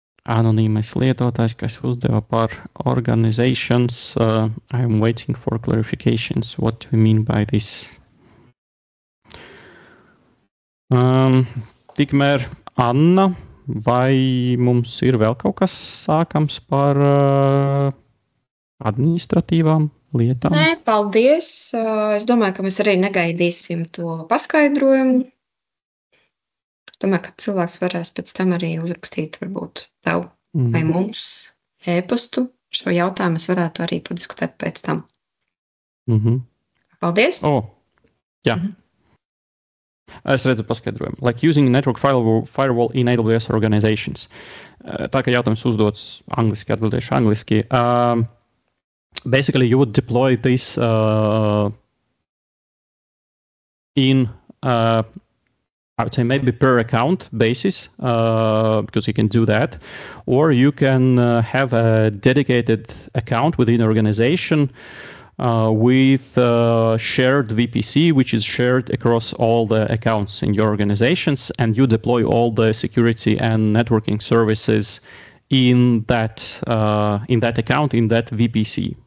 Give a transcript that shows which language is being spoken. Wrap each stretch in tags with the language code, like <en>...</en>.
<lv>Anonīmais lietotājs, kas uzdeva par organizations.</lv> <en>I'm waiting for clarifications. What do you mean by this?</en> <lv>Tikmēr Anna, vai mums ir vēl kaut kas sākams par administratīvām lietām? Nē, paldies. Es domāju, ka mēs arī negaidīsim to paskaidrojumu. Domāju, ka cilvēks varēs pēc tam arī uzrakstīt varbūt tev vai mums e-pastu. Šo jautājumu es varētu arī padiskutēt pēc tam. Paldies! Jā. Es redzu paskaidrojumu.</lv> <en>Like using network firewall in AWS organizations.</en> <lv>Tā kā jautājums uzdots angliski, atbildēšu angliski.</lv> <en>Basically, you would deploy this in I would say maybe per account basis, because you can do that, or you can have a dedicated account within an organization with shared VPC, which is shared across all the accounts in your organizations, and you deploy all the security and networking services in that account, in that VPC.</en>